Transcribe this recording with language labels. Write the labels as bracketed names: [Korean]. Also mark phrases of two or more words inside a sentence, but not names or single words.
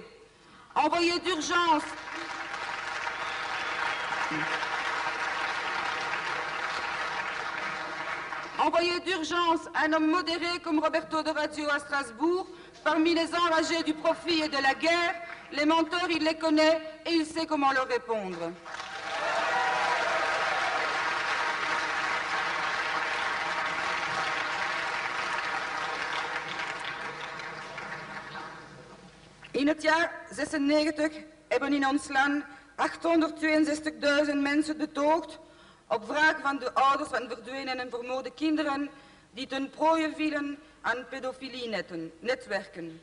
[French] Envoyer d'urgence un homme modéré comme Roberto de Radio à Strasbourg, parmi les enragés du profit et de la guerre, les menteurs, il les connaît et il sait comment leur répondre. [Dutch] In het jaar 96 hebben in ons land 862.000 mensen betoogd op wraak van de ouders van verdwenen en vermoorde kinderen die ten prooi vielen aan pedofilienetwerken.